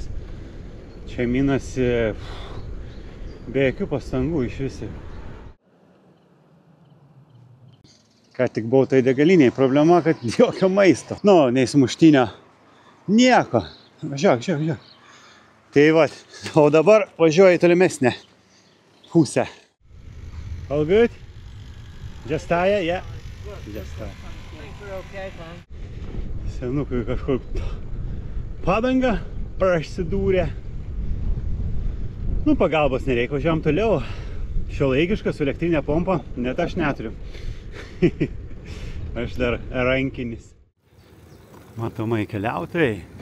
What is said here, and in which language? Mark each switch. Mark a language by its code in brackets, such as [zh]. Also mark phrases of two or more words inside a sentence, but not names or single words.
[lt] Čia minasi be jokių pastangų iš visi. Ką tik buvau tai degaliniai. Problema, kad jokio maisto. Nu, nei sumuštinio. Nieko. Važiuok. Tai va, o dabar važiuoju į tolimesnę pusę. [en] All good? Just tire? Yeah. Just tire. [lt] Senukui kažkur padanga prasidūrė. Nu, pagalbos nereikia, važiuojam toliau. Šiuolaikiška su elektrinė pompa, net aš neturiu. Aš dar rankinis. Matomai keliautojai.